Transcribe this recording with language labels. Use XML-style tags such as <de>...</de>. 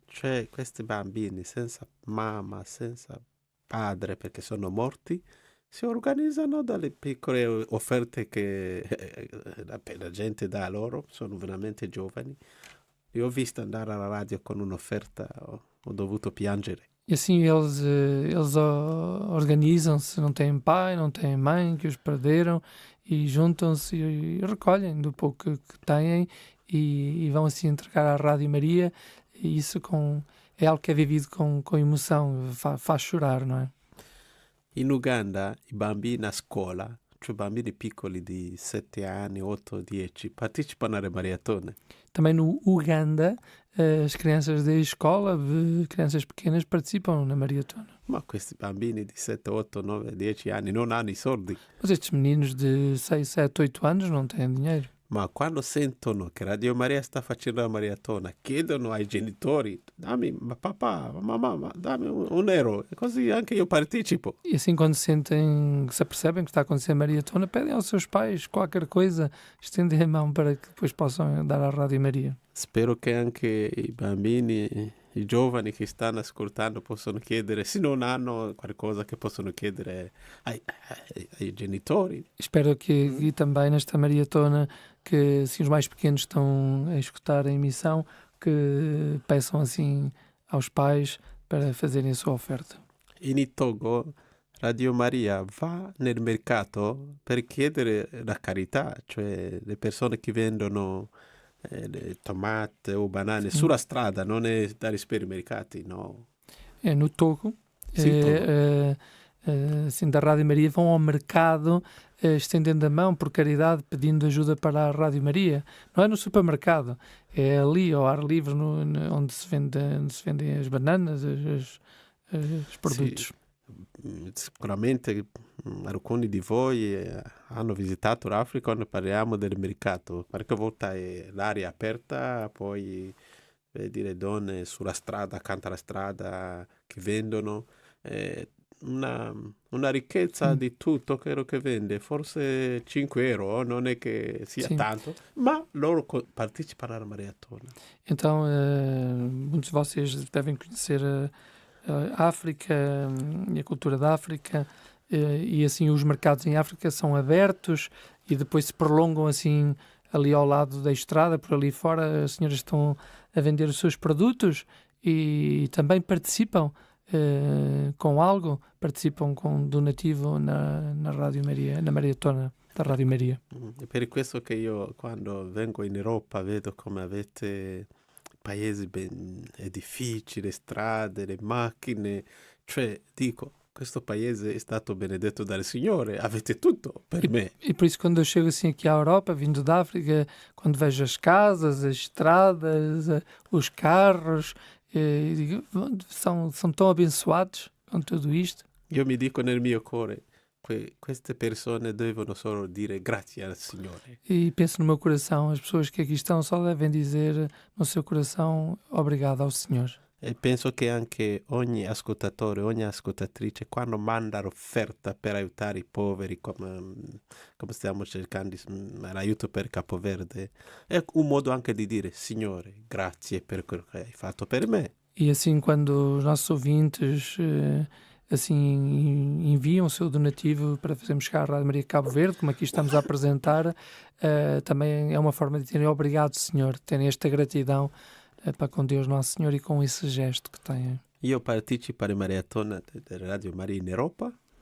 <it>Cioè questi bambini senza mamma, senza padre perché sono morti, si organizzano dalle piccole offerte che la gente dà a loro, sono veramente giovani. Io ho visto andare alla radio con un'offerta, ho dovuto piangere.</it> <pt>E assim eles organizam-se, não têm pai, não têm mãe, que os perderam, e juntam-se e recolhem do pouco que têm e vão assim entregar à Rádio Maria, e isso é algo que é vivido com emoção, faz chorar, não é?</pt> <it>In Uganda i bambini a scuola, cioè bambini piccoli di 7 anni, 8, 10, partecipano alle maratone.</it> <pt>Também no Uganda, as crianças da escola, crianças pequenas, participam na maratona.</pt> <it>Ma questi bambini di 7, 8, 9, 10 anni non hanno i soldi.</it> <pt>Mas estes meninos de 6, 7, 8 anos não têm dinheiro.</pt> <it>Ma quando sentono che Radio Maria sta facendo la maratona, chiedono ai genitori, dammi, ma papà, mamma, dammi un euro, e così anche io partecipo.</it> <pt>E assim, quando se apercebem que está a acontecer a maratona, pedem aos seus pais qualquer coisa, estendem a mão para que depois possam dar à Rádio Maria.</pt> <it>Spero che anche i bambini, i giovani che stanno ascoltando possono chiedere, se non hanno qualcosa che possono chiedere ai genitori.</it> <pt>Espero que aqui também nesta maratona, que assim, os mais pequenos estão a escutar a emissão, que peçam assim aos pais para fazerem a sua oferta.</pt> <it>In Togo Radio Maria va nel mercato per chiedere la carità, cioè le persone che vendono le tomate o banane</it> <pt>Sim.</pt> <it>sulla strada, non è dai supermercati, no.</it> <pt>É no Togo.</pt> <it>Sì, Togo.</it> <pt>Assim, da Rádio Maria vão ao mercado estendendo a mão por caridade, pedindo ajuda para a Rádio Maria. Não é no supermercado, é ali ao ar livre onde onde se vendem as bananas, os produtos.</pt> <it>Sì, sicuramente alcuni di voi hanno visitato l'Africa quando parliamo del mercato. Qualche volta è l'aria aperta, poi vedi le donne sulla strada, accanto alla strada, che vendono. Una, una ricchezza</it> <pt>Sim,</pt> <it>di tutto quello che vende, forse 5 euro, non è che sia</it> <pt>sim.</pt> <it>tanto, ma loro partecipano alla maratona.</it> <pt>Então, muitos de vocês devem conhecer a África e a cultura da África, e assim os mercados em África são abertos e depois se prolongam assim ali ao lado da estrada, por ali fora, as senhoras estão a vender os seus produtos e também participam com algo, participam com um donativo na Rádio Maria, na maratona da Rádio Maria.</pt> <it>È per questo che io quando vengo in Europa vedo come avete paesi ben, è difficile, strade, le macchine, cioè dico, questo paese è stato benedetto dal Signore, avete tutto per me.</it> <pt>E por isso, quando eu chego assim aqui à Europa, vindo da África, quando vejo as casas, as estradas, os carros, digo, são tão abençoados com tudo isto.</pt> <it>Io mi dico nel mio cuore, queste persone devono solo dire grazie al Signore.</it> <pt>E penso no meu coração, as pessoas que aqui estão só devem dizer no seu coração obrigado ao Senhor.</pt> <it>E penso che anche ogni ascoltatore, ogni ascoltatrice, quando manda l'offerta per aiutare i poveri, come stiamo cercando l'aiuto per Capoverde, è un modo anche di dire, Signore, grazie per quello che hai fatto per me.</it> <pt>E assim, quando os nossos ouvintes assim enviam o seu donativo para fazermos chegar à Rádio Maria Cabo Verde, como aqui estamos a apresentar, também é uma forma de terem obrigado, Senhor, terem esta gratidão para com Deus Nosso Senhor e com esse gesto que têm.</pt> <it>Io partecipo alle maratone della Radio Maria in Europa.</it>